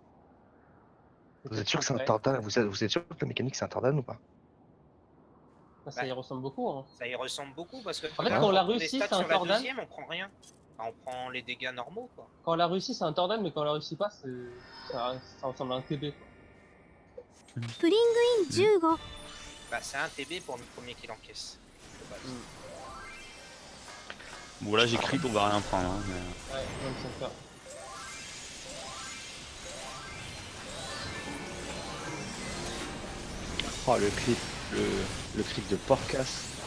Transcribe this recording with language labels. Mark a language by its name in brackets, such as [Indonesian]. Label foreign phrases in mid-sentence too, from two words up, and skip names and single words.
[French] Vous êtes sûr que c'est un Tordan, vous êtes sûr que la mécanique c'est un Tordan ou pas? Ça y ressemble beaucoup. Hein. Ça y ressemble beaucoup parce que. En fait, regarde, quand on l'a prend des réussi, stats c'est un sur la Tordan. deuxième, on prend rien. Enfin, on prend les dégâts normaux quoi. Quand on l'a réussi, c'est un Tordan, mais quand on l'a réussi pas, ça ressemble à un TB. Quoi. プリングイン15 Bah, c'est un TB pour le premier qu'il encaisse. de base. Bon là j'ai crit, on va rien prendre. Hein, mais... Ouais, donc ça fait. Oh le clip, le clip de Porcas.